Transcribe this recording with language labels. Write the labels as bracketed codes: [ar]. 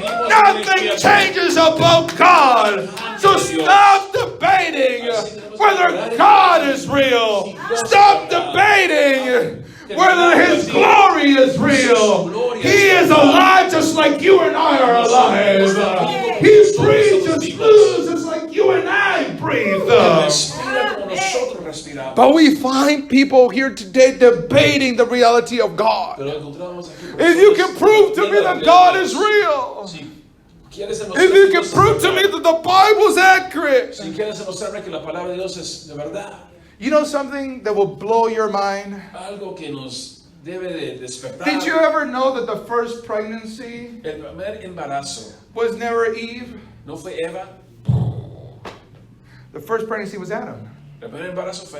[en] Nothing changes about God. So stop debating whether God is real. Stop debating whether His glory is real. He is alive just like you and I are alive. He breathes just like you and I breathe. [es] respira como nosotros respiramos. [en] But we find people here today debating the reality of God. [es] Pero encontramos aquí [en] If you can prove to me that God is real, [es] Si quieres [en] if you can prove to me that the Bible is accurate, [es] Si quieres demostrarme que la palabra de Dios es de verdad, [en] you know something that will blow your mind? [es] algo que nos debe de despertar. [en] Did you ever know that the first pregnancy [es] El primer embarazo [en] was never Eve? [es] no fue Eva, [en] The first pregnancy was Adam. [es] el primer embarazo fue